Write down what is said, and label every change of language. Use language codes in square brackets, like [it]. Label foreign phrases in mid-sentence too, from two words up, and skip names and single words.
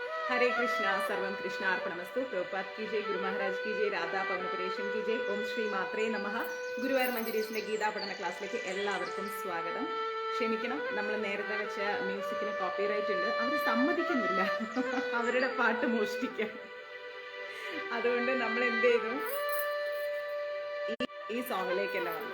[hi] हरे कृष्णा [sa] सर्वं कृष्णार्पणमस्तु [hi] प्रभुपाद की जय गुरु महाराज की जय राधा പവനപുരേശൻ की जय [sa] ॐ श्री मात्रे नमः [ml] ഗുരുവായൂർ മഞ്ജരീസിന്റെ ഗീതാ പഠന ക്ലാസ്സിലേക്ക് എല്ലാവർക്കും സ്വാഗതം. ക്ഷമിക്കണം, നമ്മൾ നേരത്തെ വെച്ച മ്യൂസിക്കിന് കോപ്പിറൈറ്റ് ഉണ്ട്. അവർ സമ്മതിക്കുന്നില്ല അവരുടെ പാട്ട് മോഷ്ടിക്കാൻ. അതുകൊണ്ട് നമ്മൾ എന്ത് ചെയ്തു, ഈ സോങ്ങിലേക്കല്ല വന്നു.